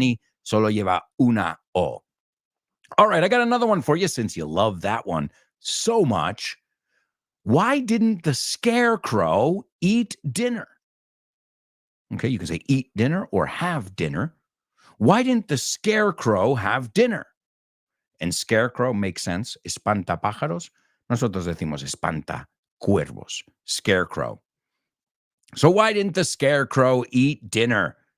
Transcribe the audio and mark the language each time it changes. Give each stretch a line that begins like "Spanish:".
Spanish: Y solo lleva una O.
English: All right, I got another one for you since you love that one so much. Why didn't the scarecrow eat dinner? Okay, you can say eat dinner or have dinner. Why didn't the scarecrow have dinner? And scarecrow makes sense.
Spanish: Espantapájaros. Nosotros decimos espantacuervos.
English: Scarecrow. So why didn't the scarecrow eat dinner?